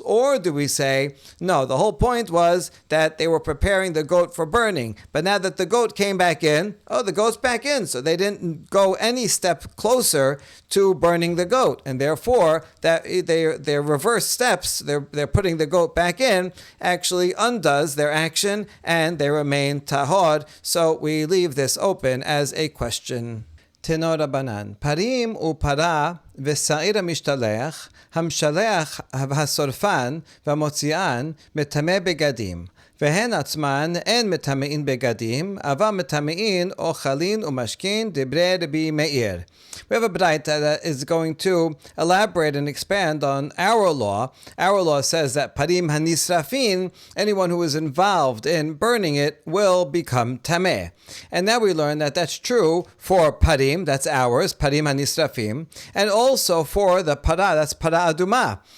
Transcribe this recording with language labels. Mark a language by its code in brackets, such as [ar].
[en] Or do we say, no, the whole point was that they were preparing the goat for burning, but now that the goat came back in, the goat's back in, so they didn't go any step closer to burning the goat, and therefore that their reverse steps, they're putting the goat back in, actually undoes their action, and they remain tahor. So we leave this open as a question. [he] Tenor Rabbanan, parim upara v'sa'ir המשתלח, המשלח השורפן והמוציאן מטמא בגדים. והן עצמן אין מטמאין בגדים, אבל מטמאין אוכלין ומשכין דברי רבי מאיר. [en] We have a braita that is going to elaborate and expand on our law. Our law says that parim hanisrafin, anyone who is involved in burning it, will become tameh. And now we learn that that's true for parim, that's ours, parim hanisrafim, and also for the para, that's para aduma.